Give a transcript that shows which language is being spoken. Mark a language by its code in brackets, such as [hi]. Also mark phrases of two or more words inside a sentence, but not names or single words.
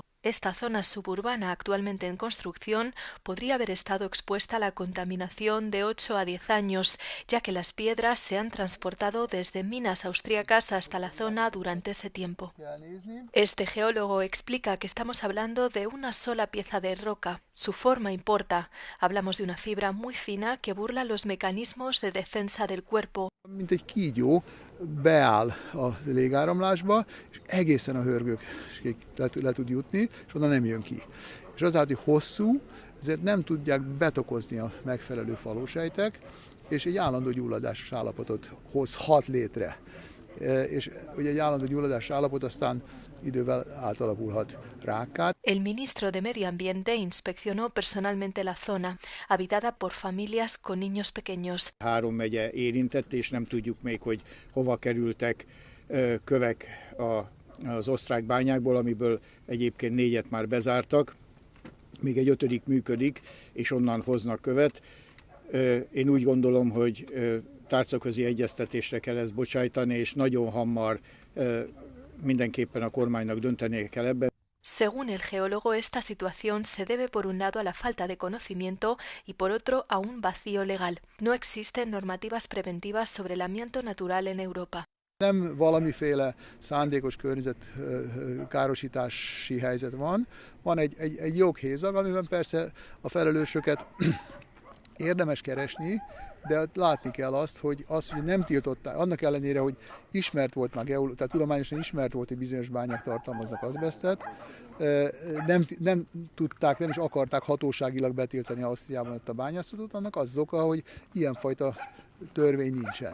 [es] Esta zona suburbana actualmente en construcción podría haber estado expuesta a la contaminación de 8 a 10 años, ya que las piedras se han transportado desde minas austríacas hasta la zona durante ese tiempo. Este geólogo explica que estamos hablando de una sola pieza de roca. Su forma importa. Hablamos de una fibra muy fina que burla los mecanismos de defensa del cuerpo. [hu] Mint egy kígyó beáll a légáramlásba, és egészen a hörgőkig le tud jutni, és onnan nem jön ki. És azáltal, hogy hosszú, ezért nem tudják betokozni a megfelelő falósejtek, és egy állandó gyulladásos állapotot hozhat létre. És ugye egy állandó gyulladásos állapot aztán idővel átalakulhat rákká. [es] El ministro de Medio Ambiente inspeccionó personalmente la zona, habitada por familias con niños pequeños. [hu] 3 megye érintett, és nem tudjuk még, hogy hova kerültek kövek az osztrák bányákból, amiből egyébként 4-et már bezártak. Még egy 5. működik, és onnan hoznak követ. Én úgy gondolom, hogy tárcaközi egyeztetésre kell ezt bocsájtani, és nagyon hamar mindenképpen a kormánynak döntenie kell ebben. [es] Según el geólogo, esta situación se debe por un lado a la falta de conocimiento y por otro a un vacío legal. No existen normativas preventivas sobre el amianto natural en Europa. [hu] Nem valamiféle szándékos környezetkárosítási helyzet van, van egy joghézag, amiben persze a felelősöket érdemes keresni, de látni kell azt, hogy nem tiltották, annak ellenére, hogy ismert volt már tehát tudományosan ismert volt, hogy bizonyos bányák tartalmaznak azbesztet, nem tudták, nem is akarták hatóságilag betiltani Ausztriában ott a bányászatot, annak az oka, hogy ilyenfajta törvény nincsen.